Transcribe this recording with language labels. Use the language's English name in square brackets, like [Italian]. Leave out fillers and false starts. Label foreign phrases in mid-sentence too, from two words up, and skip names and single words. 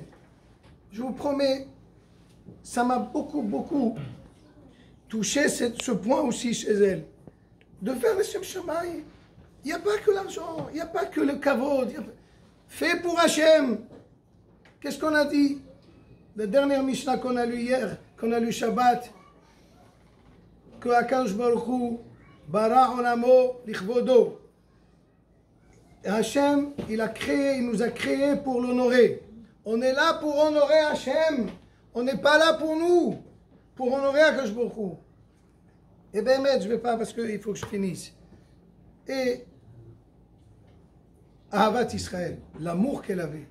[French] Je vous promets, ça m'a beaucoup touché ce point aussi chez elle. De faire le [Hebrew] שם שמים. [French] Il n'y a pas que l'argent, il n'y a pas que le kavod. Fais pour Hachem. Qu'est-ce qu'on a dit? La dernière Mishnah qu'on a lu hier, qu'on a lu Shabbat, que [Hebrew] הקדוש ברוך הוא ברא עולמו לכבודו. [French] Hachem, il nous a créés pour l'honorer. On est là pour honorer Hachem. On n'est pas là pour nous, pour honorer [Hebrew] הקדוש ברוך הוא. [French] Et bien, je ne vais pas parce qu'il faut que je finisse. Et [Hebrew] אהבת ישראל, [French] l'amour qu'elle avait.